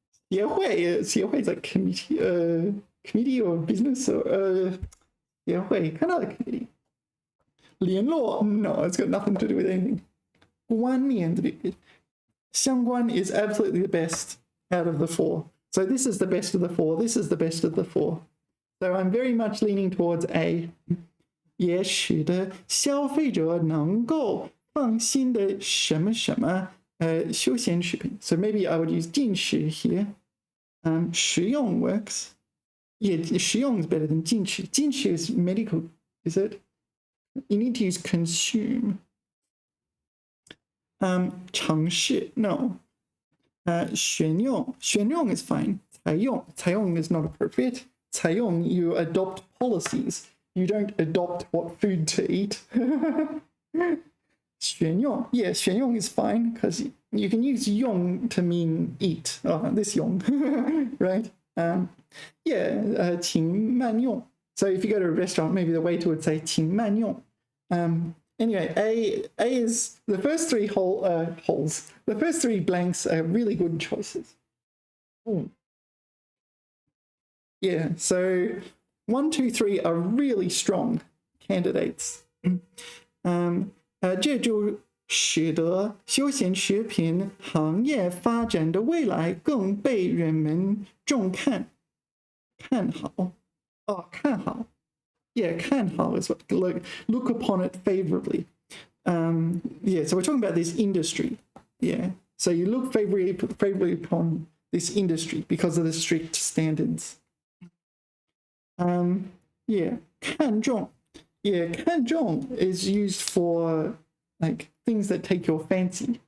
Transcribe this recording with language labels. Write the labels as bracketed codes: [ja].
[en] 协会 is like committee or business or 协会 kind of like committee. 联络 No, it's got nothing to do with anything. 关联 is a bit weird. 相关 is absolutely the best out of the four. So this is the best of the four. This is the best of the four. So I'm very much leaning towards A. [zh] 也使得消费者能够放心的什么什么休闲食品 [en] So maybe I would use 进食 here. 食用 works. Yeah, 食用 is better than 进食. 进食 is medical, is it? You need to use consume. 尝试 no. 选用 is fine. 采用 is not appropriate. 采用 you adopt policies. You don't adopt what food to eat. 选用 yeah, 选用 is fine because you can use 用 to mean eat. Oh, this 用 right? Yeah, 请慢用. So if you go to a restaurant, maybe the waiter would say 请慢用. Anyway, A is the first three holes. The first three blanks are really good choices. Ooh. Yeah, so 1, 2, 3 are really strong candidates. [zh] 这就使得休闲食品行业发展的未来更被人们重看好 [en] Yeah, 看好 is what look upon it favorably. Yeah, so we're talking about this industry. Yeah, so you look favorably upon this industry because of the strict standards. Yeah, 看重 Yeah, 看重 is used for like things that take your fancy.